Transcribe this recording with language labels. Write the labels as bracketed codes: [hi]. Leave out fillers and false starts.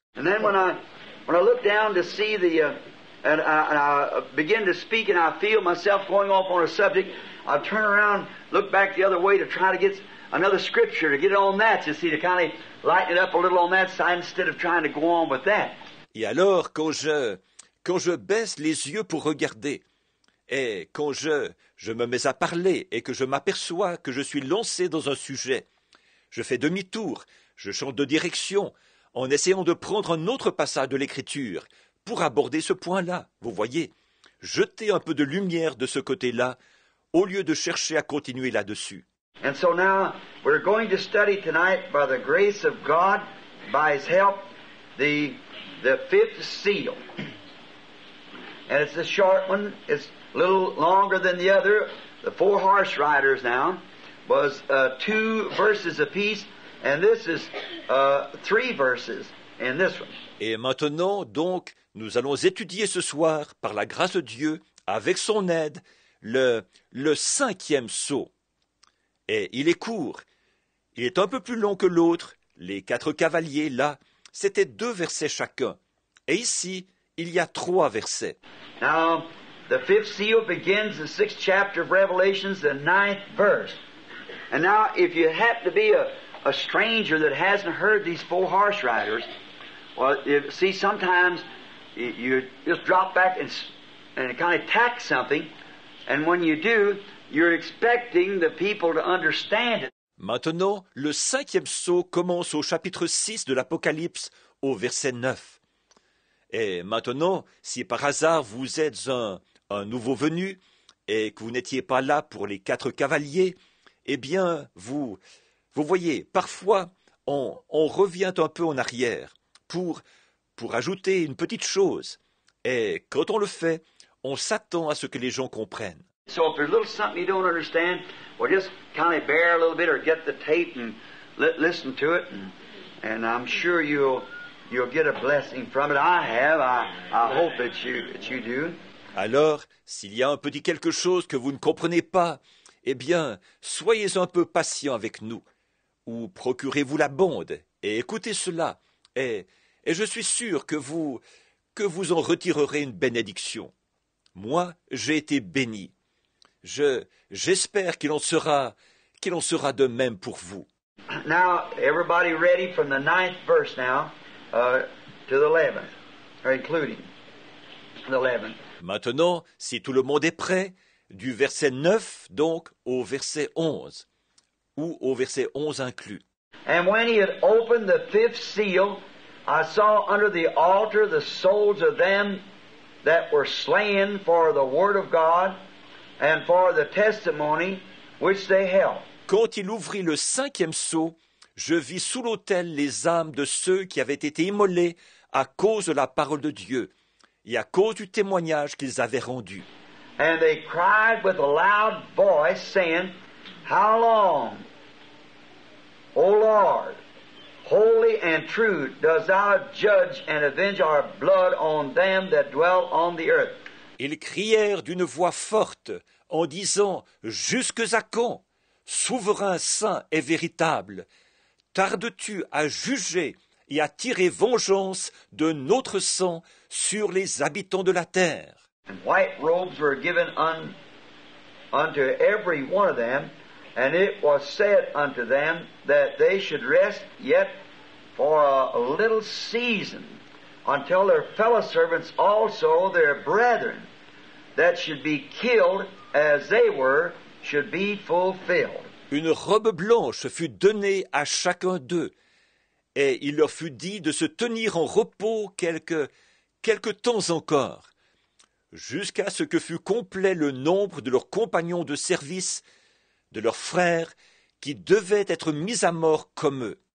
[en] And then when I look down to see and I begin to speak and I feel myself going off on a subject, I turn around, look back the other way to try to get another scripture, to get it on that, you see, to kind of lighten it up a little on that side instead of trying to go on with that. [fr] Et alors, quand je baisse les yeux pour regarder, et quand je me mets à parler et que je m'aperçois que je suis lancé dans un sujet, je fais demi-tour, je change de direction, en essayant de prendre un autre passage de l'Écriture pour aborder ce point-là. Vous voyez, jeter un peu de lumière de ce côté-là, au lieu de chercher à continuer là-dessus. [en] And so now we're going to study tonight, by the grace of God, by His help, the fifth seal. And it's a short one. It's a little longer than the other. The four horse riders now was 2 verses apiece, and this is 3 verses in this one. [fr] Et maintenant, donc, nous allons étudier ce soir, par la grâce de Dieu, avec son aide, le 5e sceau. Et il est court. Il est un peu plus long que l'autre. Les 4 cavaliers, là, c'était 2 versets chacun. Et ici, il y a 3 versets. [en] Now, the fifth seal begins the 6th chapter of Revelations, the 9th verse. And now, if you happen to be a stranger that hasn't heard these 4 horse riders, well, see, sometimes you just drop back and kind of tack something, and when you do, you're expecting the people to understand it. [fr] Maintenant, le 5e sceau commence au chapitre 6 de l'Apocalypse, au verset 9. Et maintenant, si par hasard vous êtes un nouveau venu et que vous n'étiez pas là pour les 4 cavaliers, eh bien, vous voyez, parfois, on revient un peu en arrière pour ajouter une petite chose. Et quand on le fait, on s'attend à ce que les gens comprennent. [en] So if there's a little something you don't understand, well, just kind of bear a little bit or get the tape and listen to it, and I'm sure you'll get a blessing from it. I hope that you do. [fr] Alors, s'il y a un petit quelque chose que vous ne comprenez pas, eh bien, soyez un peu patient avec nous, ou procurez-vous la bande et écoutez cela, et je suis sûr que vous en retirerez une bénédiction. Moi, j'ai été béni. J'espère qu'il en sera de même pour vous. [en] Now, everybody ready from the 9th verse now to the 11th, or including the 11th. [fr] Maintenant, si tout le monde est prêt, du verset 9 donc au verset 11, ou au verset 11 inclus. [en] And when he had opened the 5th seal, I saw under the altar the souls of them that were slain for the word of God and for the testimony which they held. [fr] Quand il ouvrit le 5e sceau, je vis sous l'autel les âmes de ceux qui avaient été immolés à cause de la parole de Dieu et à cause du témoignage qu'ils avaient rendu. [en] And they cried with a loud voice, saying, How long, O Lord, holy and true, dost thou judge and avenge our blood on them that dwell on the earth? [fr] Ils crièrent d'une voix forte en disant, Jusques à quand, souverain saint et véritable, tardes-tu à juger et à tirer vengeance de notre sang sur les habitants de la terre? [en] And white robes were given unto every one of them, and it was said unto them that they should rest yet for a little season, until their fellow servants also, their brethren, that should be killed as they were, should be fulfilled. [fr] Une robe blanche fut donnée à chacun d'eux, et il leur fut dit de se tenir en repos quelque temps encore, jusqu'à ce que fût complet le nombre de leurs compagnons de service, de leurs frères, qui devaient être mis à mort comme eux.